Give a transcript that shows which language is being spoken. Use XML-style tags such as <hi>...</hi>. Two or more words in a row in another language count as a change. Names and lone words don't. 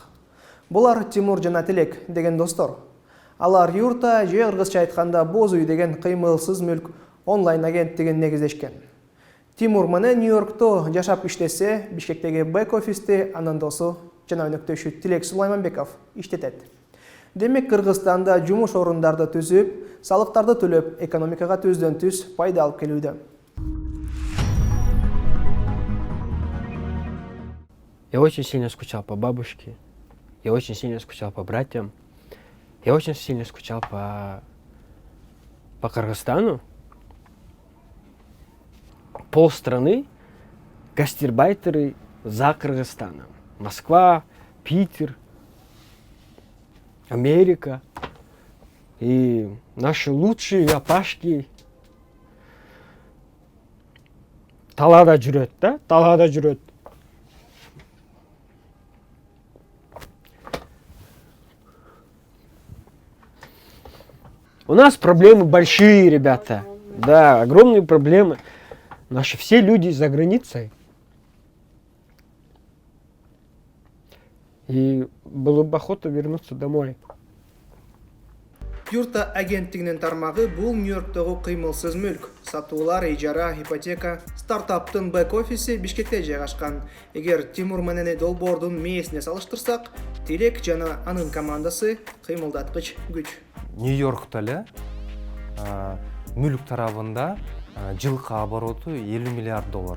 <ky>Булар Тимур жана Тилек деген достор. Алар юрта же кыргызча айтканда боз үй деген кыймылсыз мүлк онлайн агенттигин негиздешкен. Тимур менен Нью-Йоркто жашап иштесе, Бишкектеги бэк-офисти анын досу жана өнөктөшү Тилек Сулайманбеков иштетет. Демек Кыргызстанда жумуш орундарды түзүп, салыктарды төлөп, экономикага түздөн-түз пайда алып келүүдө.</ky> <ru>Я очень сильно скучал по бабушке, я очень сильно скучал по братьям, я очень сильно скучал по Кыргызстану. Полстраны гастарбайтеры за Кыргызстаном. Москва, Питер, Америка. И наши лучшие</ru> <ky>апашки талаада жүрөт, да? Талаада жүрөт.</ky> <ru>У нас проблемы большие, ребята. Да, огромные проблемы. Наши все люди за границей. И было бы охота вернуться домой.</ru> <ky>Юрта агенттигинин тармагы бул Нью-Йорктогу кыймылсыз мүлк, сатуулар, ижара, ипотека, стартаптын бэк-офиси Бишкекте жайгашкан. Эгер Тимур менен долбоордун мээсине салыштырсак, Тилек жана анын командасы кыймылдаткыч күч. Нью-Йоркто эле мүлк тарабында жылкы обороту 50 миллиард доллар.</ky>